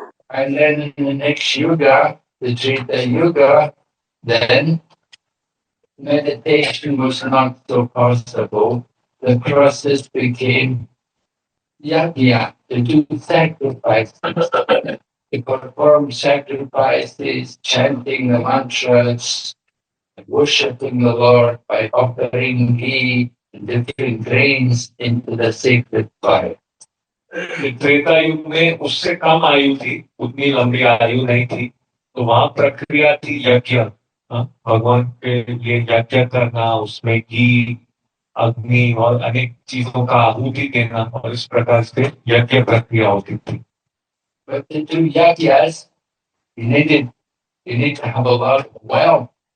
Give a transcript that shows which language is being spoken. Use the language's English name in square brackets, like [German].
[English] And then in the next yuga, the Treta Yuga, then meditation was not so possible. The process became yajna, to do sacrifices, to perform sacrifices, chanting the mantras, worshipping the Lord by offering ghee and different grains into the sacred fire. [Hindi] Treta युग में उससे कम आयु थी, उतनी लंबी आयु नहीं थी, तो वहां प्रक्रिया थी यज्ञ, भगवान के लिए यज्ञ करना, उसमें घी, अग्नि और अनेक चीजों का आहुति देना, और इस प्रकार से यज्ञ प्रक्रिया होती थी। [English] But to do yajnas, you need to have a lot of wealth.